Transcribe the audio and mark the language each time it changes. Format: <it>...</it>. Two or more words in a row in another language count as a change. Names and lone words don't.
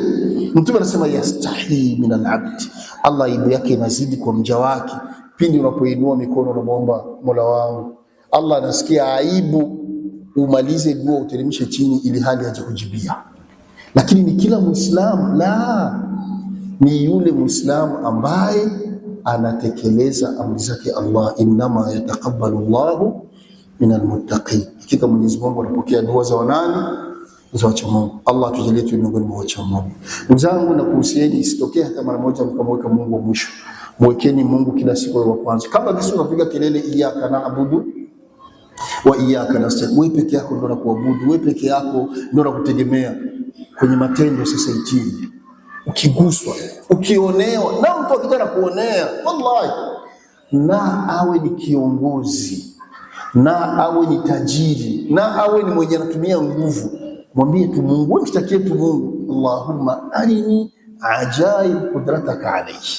<sw>Mtume anasema</sw> <ar>yastahi min al-abd,</ar> <sw>Allah aibu yake inazidi kwa mja wake pindi unapoinua mikono na muomba Mola wangu. Allah anasikia aibu umalize dua uteremshe chini ili hali aje kujibia. Lakini ni kila Muislamu? La, ni yule Muislamu ambaye anatekeleza amri zake Allah.</sw> <ar>Innama yataqabbalu Allahu minal muttaqin,</ar> <sw>hakika Mwenyezi Mungu anapokea dua za wanani? Za wacha Mungu. Allah tujalie tu miongoni mwa wacha Mungu. Ndugu zangu, na kuhusieni isitokee hata mara moja mkamweka Mungu wa mwisho. Mwekeni Mungu kila siku wa kwanza. Kama kisi unapiga kelele</sw> <ar>iyyaka na'budu wa iyyaka nasta'in,</ar> <sw>wewe peke yako ndio unakuabudu, wewe peke yako ndio unakutegemea. Kwenye matendo sasa itii. Ukiguswa, ukionewa na mtu akitaka kuonea, wallahi, na awe ni kiongozi, na awe ni tajiri, na awe ni mwenye anatumia nguvu, mwambie tu Mungu, wewe mtakie tu Mungu,</sw> <ar>Allahumma arini ajaib qudrataka alayhi.</ar>